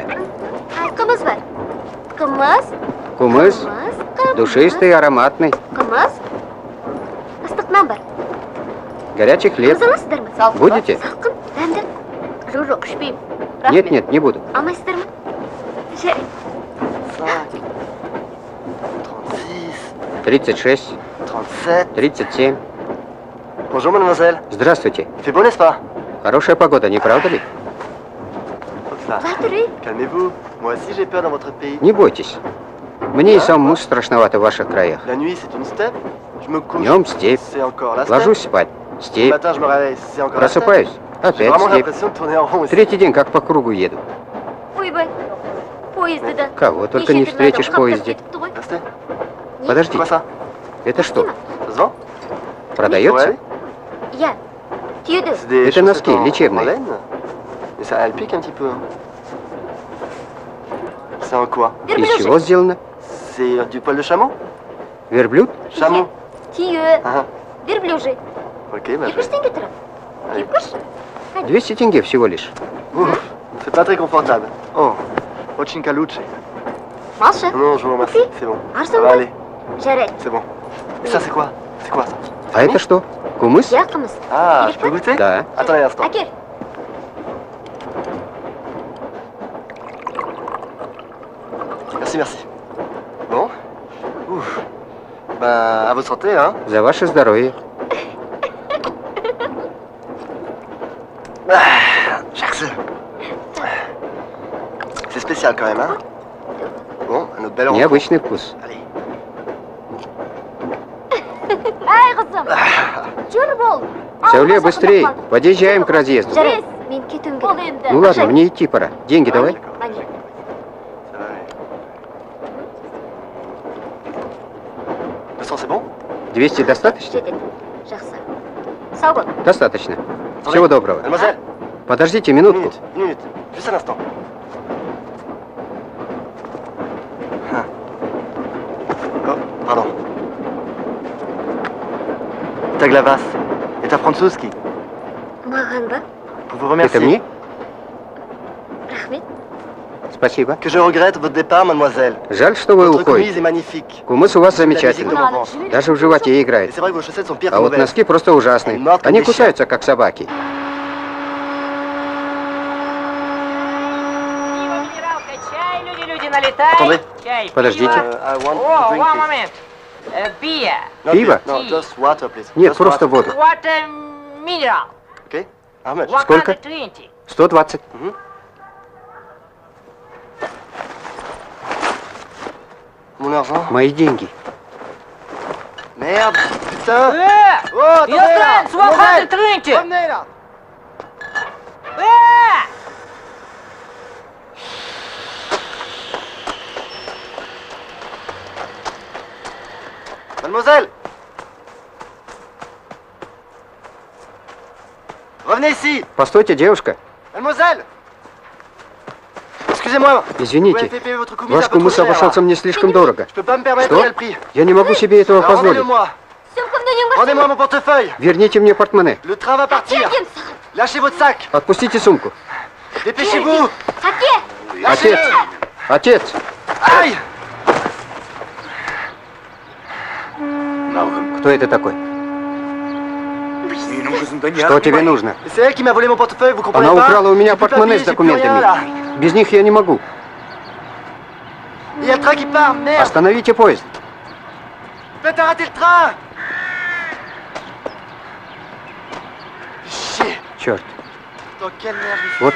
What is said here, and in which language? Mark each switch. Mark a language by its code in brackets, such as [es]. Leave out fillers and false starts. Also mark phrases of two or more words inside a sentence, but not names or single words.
[kk] Қымыз бар. Қымыз. [ru] Кумыс. Душистый, ароматный. [kk] Қымыз. Ыстық нан бар. [ru] Горячий хлеб. [kk] Қымыз аласыздар ма? [ru] Будете? [kk] Салқын, дәмді. Жоқ, ішпеймін. [ru] Нет, нет, не буду. [kk] Алмайсыздар ма? Жарайды. 36, 37. 37. [fr] Bonjour mademoiselle. [ru] Здравствуйте. [fr] Il fait beau n'est-ce pas? [ru] Хорошая погода, не правда ли? [fr] Ça. Затури. Calmez-vous. Moi aussi j'ai peur dans votre pays. [ru] Не бойтесь. Мне и самому страшновато в ваших краях. [fr] La nuit c'est une steppe. Je me couche. [ru] Днем степь. [fr] C'est encore la steppe. [ru] Ложусь спать. [fr] Le [ru] Степь. [fr] matin je me réveille. C'est encore la steppe. [ru] Просыпаюсь. [fr] J'ai [ru] Опять [fr] vraiment [ru] степь. [fr] l'impression de tourner en rond ici. [ru] Третий день как по кругу еду. [kk] Ойбай. Поезды да. [ru] Кого только не встретишь в поезде. [fr] Restez. [ru] Подождите. [fr] Quoi ça? [ru] Это что? [fr] Ça se vend? [ru] Продается? [kk] Я. Түйеді. [fr] C'est des [ru] Это [fr] chaussettes [ru] носки [fr] en [ru] лечебные. [fr] laine. Mais ça elle pique un petit peu. Hein. C'est en quoi? [ru] Из чего сделано? [fr] C'est du poil de chameau? [ru] Верблюд? [fr] Chameau. [kk] Түйе. [fr] Ah, [ru] Верблюжий. [fr] ok, bah je [kk] 70 [fr] vais. [kk] теңге тұрады. [fr] Allez. [kk] Кепкіш. [ru] 200 тенге всего лишь. [fr] Ouf, c'est pas très confortable. [ru] Oh, очень колючий. [kk] Малшы. [fr] Non, je vous remercie, c'est bon. Ça [kk] Арзан [fr] va [kk] ба? [fr] aller, [kk] Жарайды. [fr] c'est bon. Et ça c'est quoi? C'est quoi ça? [ru] А это что? Кумыс? [kk] Я қымыз. [fr] Ah, je peux goûter? [ru] Да. [fr] Attendez un instant. [kk] Әкел. [fr] Merci, merci. Bon. Ouf. Bah, à votre santé, hein. [ru] За ваше здоровье. [fr] Merci. C'est spécial quand même, hein. Bon, un autre belle rencontre. [ru] Необычный вкус. [fr] Allez. [kk] Ай, қызым. Жүр бол. [ru] Сәуле, быстрей. Подъезжаем к разъезду. [kk] Жарайды. Мен кетуім керек. [ru] Ну ладно, мне идти пора. Деньги давай. [fr] D'accord. [kk] Мане. [fr] Ça va aller. 200, c'est bon? [ru] 200 достаточно? [kk] Жетеді. Жақсы. Сау бол. [ru] Достаточно. [fr] Attendez. [ru] Всего доброго. [fr] Mademoiselle, [ru] Подождите [fr] une [ru] минутку. [fr] minute, une minute. Juste un instant. Ah. Oh, pardon. Taglavas. [ru] Это французский. [kk] Маған ба? [fr] Pour vous remercier. [ru] Это мне? [kk] Рахмет. [ru] Спасибо. [fr] Que je regrette votre départ, mademoiselle. [ru] Жаль, что вы [fr] Votre chemise [ru] уходите. [fr] est magnifique. [ru] Кумыс у вас [fr] C'est la musique de [ru] замечательный. [fr] l'enfance. [ru] Даже в животе [fr] Et [ru] играет. [fr] c'est vrai que vos chaussettes sont pires que [ru] А вот [fr] mauvaises. [ru] носки просто ужасные. Они кусаются, как собаки. Пиво, минералка, чай, люди налетай. [fr] Attendez. [ru] Чай, Подождите. пиво. [en] I want to [ru] О, [en] drink, one please. moment. Beer. No, [ru] Пиво? [en] No, just water, please. [ru] Нет, [en] Just [ru] просто [en] water. [ru] воду. [en] Water mineral. Okay? How much? [ru] Сколько? 120. 120. [fr] Mon argent. [ru] Мои деньги. [fr] Merde, putain. Oh, attendez [en] Your [fr] là. [en] friends, 120. [fr] Revenez là. Mademoiselle. Revenez ici. [ru] Постойте, девушка. [fr] Mademoiselle. Excusez-moi. Vous [ru] Извините. [fr] avez fait payer votre commis [ru] Ваш [fr] un peu trop [ru] кумыс [fr] cher, [ru] обошелся [fr] là. [ru] мне слишком дорого. [fr] Je peux pas me permettre [ru] Что? [fr] tel prix. [ru] Я не могу себе этого [fr] Alors, [ru] позволить. [fr] rendez-le-moi. [kk] Сумкамды немножко. [fr] Rendez-moi mon portefeuille. [ru] Верните мне портмоне. [fr] Le train va partir. [kk] Келдім. [fr] Lâchez votre sac. [ru] Отпустите сумку. [fr] Dépêchez-vous. [kk] Сәке. [ru] Отец! Отец! [fr] Aïe. [kk] Налгым. [ru] Кто это такой? [kk] Менің қызымды не [ru] Что тебе нужно? [fr] Et c'est elle qui m'a volé mon portefeuille, vous comprenez [ru] Она [fr] pas? [ru] украла у меня [fr] J'ai plus de [ru] портмоне [fr] papier, [ru] с [fr] j'ai plus rien, là. [ru] документами. Без них я не могу. [fr] Il y a le train qui part, merde. [ru] Остановите поезд. [fr] Faites arrêter le train. Chier. [ru] Черт, [fr] Dans quelle merde je suis [ru] вот я